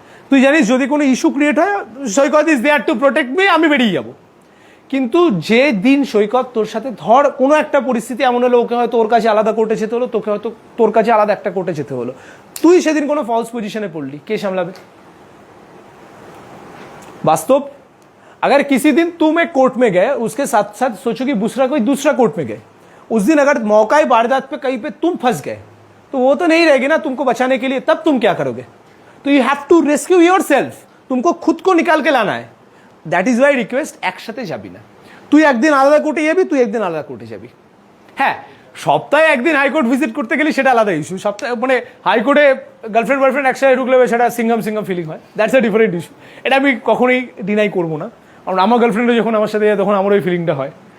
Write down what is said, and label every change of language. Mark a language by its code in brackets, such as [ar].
[bn] তুই জানিস যদি কোনো ইস্যু ক্রিয়েট হয়, সৈকত [en] is there to protect me, [bn] আমি বেরিয়ে যাবো। কিন্তু যে দিন সৈকত তোর সাথে, ধর কোনো একটা পরিস্থিতি এমন হলো, ওকে হয়তো ওর কাছে আলাদা কোর্টে যেতে হলো, তোকে হয়তো তোর কাছে আলাদা একটা কোর্টে যেতে হলো, তুই সেদিন কোনো ফলস পজিশনে পড়লি, কে সামলাবে? [hi] वास्तव अगर किसी दिन तुम एक कोर्ट में गए, उसके साथ साथ सोचो कि दूसरा कोई दूसरा कोर्ट में गए, उस दिन अगर मौका वारदात पे कहीं पे तुम फंस गए, तो वो तो नहीं रहेगी ना तुमको बचाने के लिए, तब तुम क्या करोगे? तो [en] you have to rescue yourself, [hi] तुमको खुद को निकाल के लाना है। [en] that is why request, [bn] একসাথে যাবি না। তুই একদিন আলাদা কোর্টে যাবি, তুই একদিন আলাদা কোর্টে যাবি। হ্যাঁ, সপ্তাহে একদিন হাইকোর্ট ভিজিট করতে গেলে সেটা আলাদা ইস্যু। সপ্তাহে মানে হাইকোর্টে গার্লফ্রেন্ড বয়ফ্রেন্ড একসাথে ঢুকলে সেটা সিঙ্গাম ফিলিং হয়, [en] That's a different issue. [bn] এটা আমি কখনোই ডিনাই করবো না, কারণ আমার গার্লফ্রেন্ডও যখন আমার সাথে যায় তখন আমার ওই ফিলিংটা হয়।